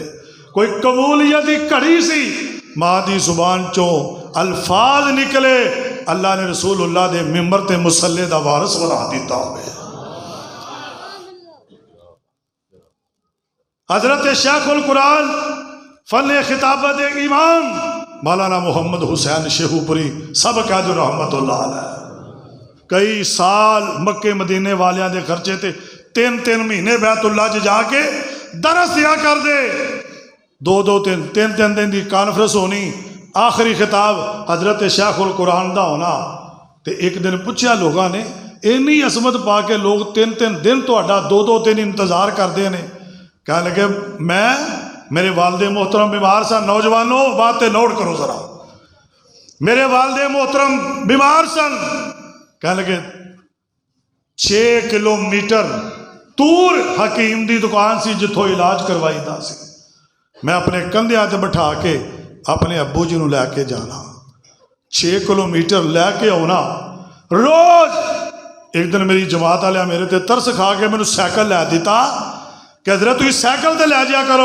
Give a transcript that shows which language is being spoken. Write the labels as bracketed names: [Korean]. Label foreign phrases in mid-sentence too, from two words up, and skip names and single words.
[Punjabi] کوئی قبولیت کی گھڑی سی، ماں کی زبان چوں الفاظ نکلے، اللہ نے رسول اللہ دے منبر تے مصلے دا وارث بنا دتا ہووے. حضرت شیخ القرآن فن خطابت امام مولانا محمد حسین شیخوپوری سب کہدو [Arabic] رحمة الله عليه [Punjabi] کئی سال مکے مدینے والیاں دے خرچے تے 3-3 مہینے بیت اللہ چ جاکے درس دیا کر دے، 2-2-3 دن کی کانفرنس ہونی، آخری خطاب حضرت شیخ القرآن کا ہونا. تو ایک دن پوچھا لوگوں نے، انی عظمت پا کے لوگ 3-3 دن تہاڈا 2-2 انتظار کرتے ہیں. کہہ لگے میں میرے والد محترم بیمار سن، نوجوانوں بات نوٹ کرو ذرا، میرے والد محترم بیمار سن. کہہ لگے 6 کلومیٹر دور حکیم کی دکان سی جتھوں علاج کروائیدا سی، میں اپنے کندھیاں تے بٹھا کے اپنے ابو جی نوں لیکے جانا، 6 کلومیٹر لیکے آنا روز. اک دن میری جماعت والے میرے تے ترس کھا کے مینوں سائیکل لے دتا کہ حضرت تسیں سائیکل تے لے جایا کرو.